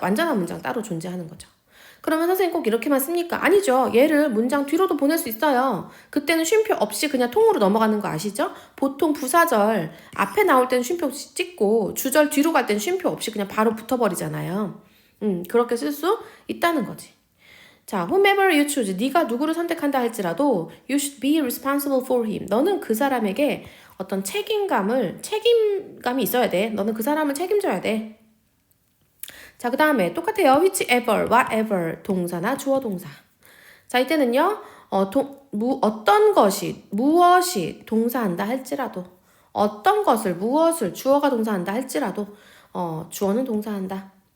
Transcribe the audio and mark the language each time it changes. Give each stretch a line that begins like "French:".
Korean: 완전한 문장 따로 존재하는 거죠. 그러면 선생님 꼭 이렇게만 씁니까? 아니죠. 얘를 문장 뒤로도 보낼 수 있어요. 그때는 쉼표 없이 그냥 통으로 넘어가는 거 아시죠? 보통 부사절 앞에 나올 때는 쉼표 찍고 주절 뒤로 갈 때는 쉼표 없이 그냥 바로 붙어버리잖아요. 그렇게 쓸 수 있다는 거지.
English: 자, whomever you choose.
Korean: 네가 누구를 선택한다 할지라도
English: you should be responsible for him.
Korean: 너는 그 사람에게 어떤 책임감이 있어야 돼. 너는 그 사람을 책임져야 돼. 자, 그 다음에 똑같아요. whichever, whatever 동사나 주어 동사. 자, 이때는요. 어떤 것이 무엇이 동사한다 할지라도 어떤 것을 무엇을 주어가 동사한다 할지라도 주어는 동사한다.